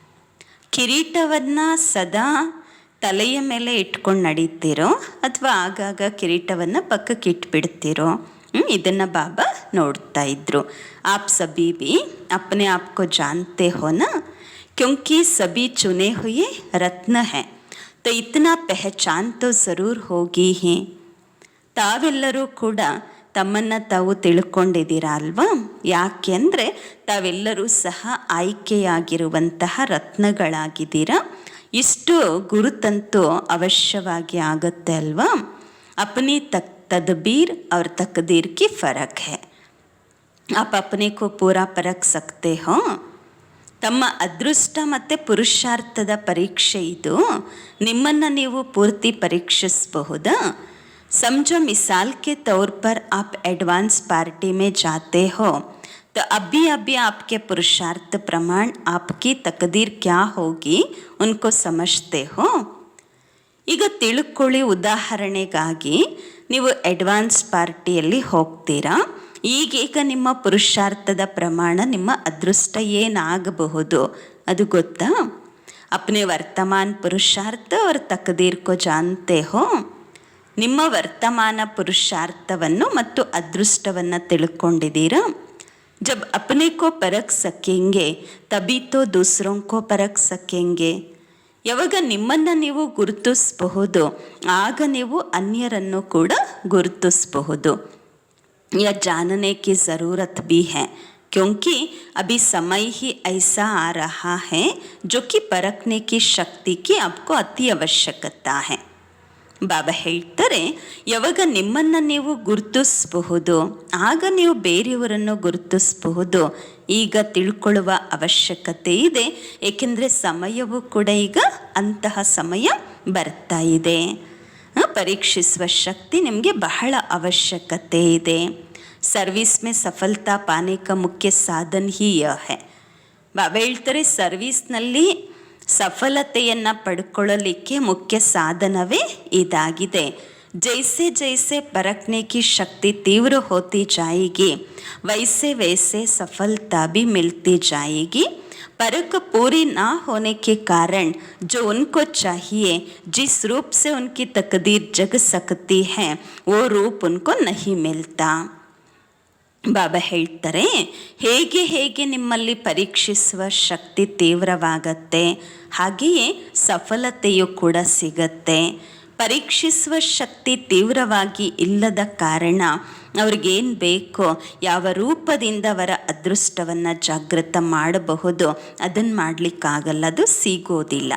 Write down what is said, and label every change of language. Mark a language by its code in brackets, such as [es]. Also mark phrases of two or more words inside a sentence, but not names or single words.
[kn] ಕಿರೀಟವನ್ನು ಸದಾ ತಲೆಯ ಮೇಲೆ ಇಟ್ಕೊಂಡು ನಡೀತಿರೋ ಅಥವಾ ಆಗಾಗ ಕಿರೀಟವನ್ನು ಪಕ್ಕಕ್ಕೆ ಇಟ್ಬಿಡ್ತಿರೋ, ಇದನ್ನು ಬಾಬಾ ನೋಡ್ತಾ ಇದ್ರು. [hi] आप सभी भी अपने आप को जानते हो ना, क्योंकि सभी चुने हुए रत्न है, तो इतना पहचान तो ज़रूर होगी ही. [kn] ತಾವೆಲ್ಲರೂ ಕೂಡ ತಮ್ಮನ್ನು ತಾವು ತಿಳ್ಕೊಂಡಿದ್ದೀರಾ ಅಲ್ವಾ? ಯಾಕೆ ಅಂದರೆ ತಾವೆಲ್ಲರೂ ಸಹ ಆಯ್ಕೆಯಾಗಿರುವಂತಹ ರತ್ನಗಳಾಗಿದ್ದೀರಾ. ಇಷ್ಟು ಗುರುತಂತೂ ಅವಶ್ಯವಾಗಿ ಆಗುತ್ತೆ ಅಲ್ವಾ? [hi] अपनी तदबीर और तकदीर की फ़र्क है. आप अपने को पूरा परख सकते हो. [kn] ತಮ್ಮ ಅದೃಷ್ಟ ಮತ್ತು ಪುರುಷಾರ್ಥದ ಪರೀಕ್ಷೆ ಇದು. ನಿಮ್ಮನ್ನು ನೀವು ಪೂರ್ತಿ ಪರೀಕ್ಷಿಸಬಹುದಾ? [hi] समझो मिसाल के तौर पर आप [en] advance party [hi] में जाते हो, तो अभी अभी आपके पुरुषार्थ प्रमाण आपकी तकदीर क्या होगी उनको समझते हो. [kn] ಈಗ ತಿಳ್ಕೊಳ್ಳಿ, ಉದಾಹರಣೆಗಾಗಿ ನೀವು ಅಡ್ವಾನ್ಸ್ ಪಾರ್ಟಿಯಲ್ಲಿ ಹೋಗ್ತೀರಾ. ಈಗೀಗ ನಿಮ್ಮ ಪುರುಷಾರ್ಥದ ಪ್ರಮಾಣ, ನಿಮ್ಮ ಅದೃಷ್ಟ ಏನಾಗಬಹುದು ಅದು ಗೊತ್ತಾ? [hi] अपने वर्तमान पुरुषार्थ और तकदीर को जानते हो. [kn] ನಿಮ್ಮ ವರ್ತಮಾನ ಪುರುಷಾರ್ಥವನ್ನು ಮತ್ತು ಅದೃಷ್ಟವನ್ನು ತಿಳ್ಕೊಂಡಿದ್ದೀರಾ. [hi] जब अपने को परख सकेंगे तभी तो दूसरों को परख सकेंगे. [kn] ಯಾವಾಗ ನಿಮ್ಮನ್ನು ನೀವು ಗುರುತಿಸಬಹುದು, ಆಗ ನೀವು ಅನ್ಯರನ್ನು ಕೂಡ ಗುರುತಿಸಬಹುದು. [hi] यह जानने की ज़रूरत भी है, क्योंकि अभी समय ही ऐसा आ रहा है जो कि परखने की शक्ति की आपको अति आवश्यकता है. [kn] ಬಾಬಾ ಹೇಳ್ತಾರೆ, ಯಾವಾಗ ನಿಮ್ಮನ್ನು ನೀವು ಗುರುತಿಸಬಹುದು ಆಗ ನೀವು ಬೇರೆಯವರನ್ನು ಗುರುತಿಸಬಹುದು. ಈಗ ತಿಳ್ಕೊಳ್ಳುವ ಅವಶ್ಯಕತೆ ಇದೆ, ಏಕೆಂದರೆ ಸಮಯವೂ ಕೂಡ ಈಗ ಅಂತಹ ಸಮಯ ಬರ್ತಾ ಇದೆ. ಪರೀಕ್ಷಿಸುವ ಶಕ್ತಿ ನಿಮಗೆ ಬಹಳ ಅವಶ್ಯಕತೆ ಇದೆ. [hi] सर्विस में सफलता पाने का मुख्य साधन ही यह है. [kn] ಬಾಬಾ ಹೇಳ್ತಾರೆ, ಸರ್ವಿಸ್ನಲ್ಲಿ ಸಫಲತೆಯನ್ನು ಪಡ್ಕೊಳ್ಳಲಿಕ್ಕೆ ಮುಖ್ಯ ಸಾಧನವೇ ಇದಾಗಿದೆ. [hi] जैसे जैसे परखने की शक्ति तीव्र होती जाएगी वैसे वैसे सफलता भी मिलती जाएगी. परख पूरी ना होने के कारण जो उनको चाहिए, जिस रूप से उनकी तकदीर जग सकती है, वो रूप उनको नहीं मिलता. [kn] ಬಾಬಾ ಹೇಳ್ತಾರೆ, ಹೇಗೆ ಹೇಗೆ ನಿಮ್ಮಲ್ಲಿ ಪರೀಕ್ಷಿಸುವ ಶಕ್ತಿ ತೀವ್ರವಾಗತ್ತೆ ಹಾಗೆಯೇ ಸಫಲತೆಯೂ ಕೂಡ ಸಿಗತ್ತೆ. ಪರೀಕ್ಷಿಸುವ ಶಕ್ತಿ ತೀವ್ರವಾಗಿ ಇಲ್ಲದ ಕಾರಣ ಅವ್ರಿಗೇನು ಬೇಕೋ ಯಾವ ರೂಪದಿಂದ ಅವರ ಅದೃಷ್ಟವನ್ನು ಜಾಗೃತ ಮಾಡಬಹುದು ಅದನ್ನು ಮಾಡಲಿಕ್ಕಾಗಲ್ಲ, ಅದು ಸಿಗೋದಿಲ್ಲ.